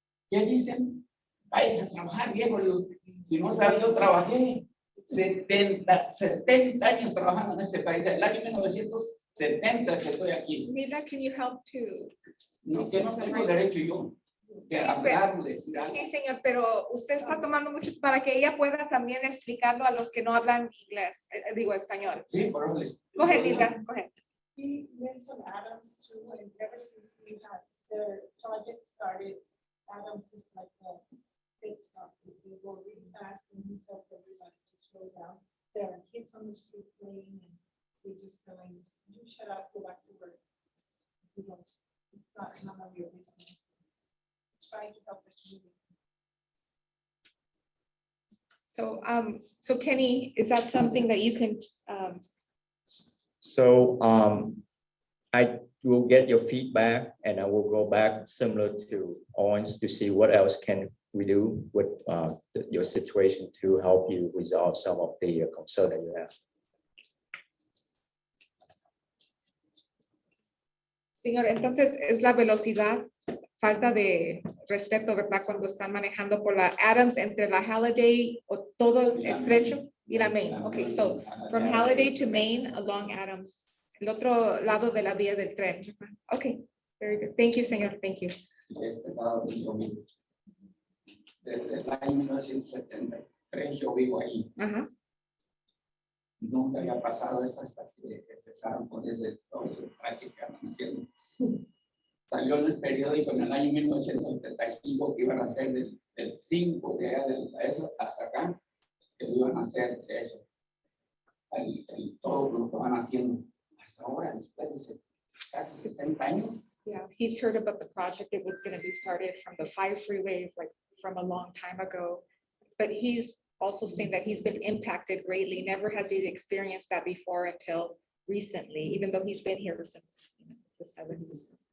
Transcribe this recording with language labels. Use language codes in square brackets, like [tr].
[es] ¿Qué dicen? Váyanse a trabajar, viejo. Si no sabe, yo trabajé 70 años trabajando en este país, del año 1970 que estoy aquí. Mira, [en] can you help to? [es] No, que no tengo derecho yo de hablarles. Sí, señor, pero usted está tomando mucho para que ella pueda también explicarlo a los que no hablan inglés, digo español. Sí, por eso les. Coge, Linda, coge. [en] He mentioned Adams too, and ever since we had their project started, Adams is like the big stop. They go really fast and he tells everybody to slow down. There are kids on the street playing and they just telling us, you shut up, go back to work. You know, it's not none of your business. It's trying to help the community. So Kenny, is that something that you can, So I will get your feedback and I will go back similar to Orange to see what else can we do with your situation to help you resolve some of the concern that you have. [es] señor, entonces es la velocidad, falta de respeto, ¿verdad? Cuando están manejando por la Adams entre la Halliday o todo el estrecho y la Main. [en] Okay, so from Halliday to Main along Adams, [es] el otro lado de la vía del tren. [en] Okay, very good. Thank you, señor. Thank you. [es] Este lado del domingo. Desde el año 1973 yo vivo ahí. Ajá. Nunca había pasado esto hasta que empezaron con todo ese práctica que andan haciendo. Salió en el periódico en el año 1975 que iban a hacer del 5 de allá eso hasta acá, que iban a hacer eso. Todo lo que van haciendo hasta ahora, después de casi 70 años. [en] Yeah, he's heard about the project. It was going to be started from the 5 freeways, like from a long time ago. But he's also saying that he's been impacted greatly. Never has he experienced that before until recently, even though he's been here since the 70s.